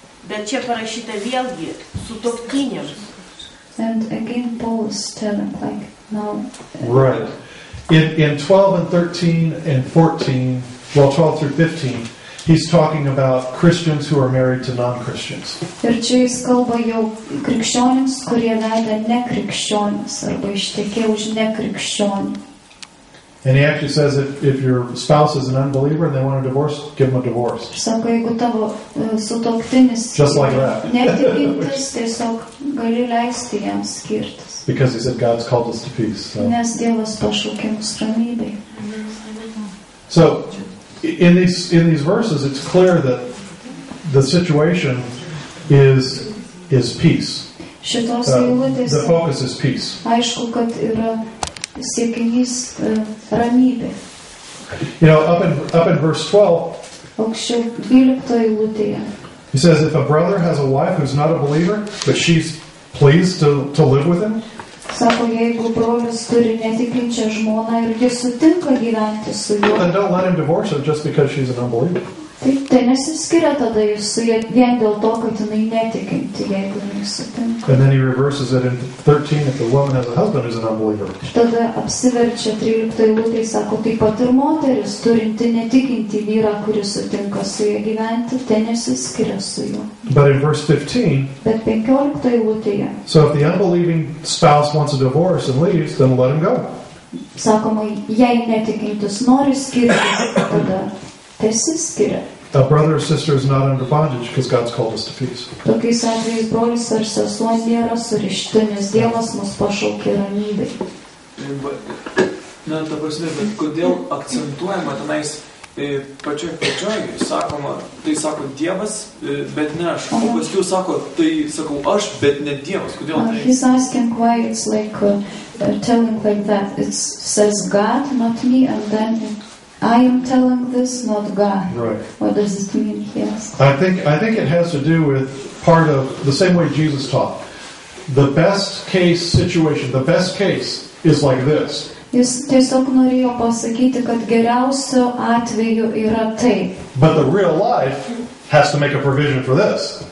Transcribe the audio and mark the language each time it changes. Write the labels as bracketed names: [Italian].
[Lithuanian] Bet čia parašyta vėlgi sutuoktiniams. [English] And again Paul is telling like now. Right. In 12 and 13 and 14, well 12 through 15, he's talking about Christians who are married to non-Christians. [Lithuanian] Ir čia jis kalba jau krikščionims, kurie veda nekrikščionis arba ištekėjo už nekrikščionį. [English] And he actually says if your spouse is an unbeliever and they want a divorce, give them a divorce. [Lithuanian] Sako, jeigu tavo sutuoktinis [English] just like that. [Lithuanian] Netikintis, tiesiog gali leisti jam skirtis. [English] Because he said God's called us to peace. So. [Lithuanian] Nes Dievas pašaukė mus ramybei. [English] So in these verses, it's clear that the situation is peace. The focus is peace. [Lithuanian] Aišku, kad yra siekinys ramybė. [English] You know, up in verse 12, [Lithuanian] aukščiau 12 eilutėje. [English] He says, if a brother has a wife who's not a believer, but she's pleased to live with him, [Lithuanian] sako, jeigu brolis turi netikinčią žmoną ir jis sutinka gyventi su juo, [English] then don't let him divorce her just because she's an unbeliever. [Lithuanian] Tai nesiskiria tada jis su ja vien dėl to, kad jinai netikinti, jeigu jinai sutinka. [English] And then he reverses it in 13 if the woman has a husband who's an unbeliever. [Lithuanian] Tada apsiverčia 13 eilutėje, sako, taip pat ir moteris turinti netikinti vyrą, kuris sutinka su ja gyventi, tai nesiskiria su juo. [English] But in verse 15, [Lithuanian] bet 15 eilutėje, [English] so if the unbelieving spouse wants a divorce and leaves, then let him go. [Lithuanian] Sakoma, jei netikintis nori skirtis, tada tesiskiria. [English] A brother or sister is not under bondage because God's called us to peace. [Lithuanian] Tokiais atvejais brolis ar sesuo nėra surišti, nes Dievas mus pašaukė ramybei. Na, ta prasme, bet kodėl akcentuojama tenais pačioj sakoma, tai sako Dievas, bet ne aš. O paskui sako, tai sakau aš, bet ne Dievas. Kodėl tai? [English] He's asking why it's like telling like that. It says God, not me, and then I am telling this, not God. Right. What does it mean? Yes. I think it has to do with part of the same way Jesus taught. The best case situation, the best case is like this. [Lithuanian] Jis tiesiog norėjo pasakyti, kad geriausiu atveju yra taip. [English] But the real life has to make a provision for this.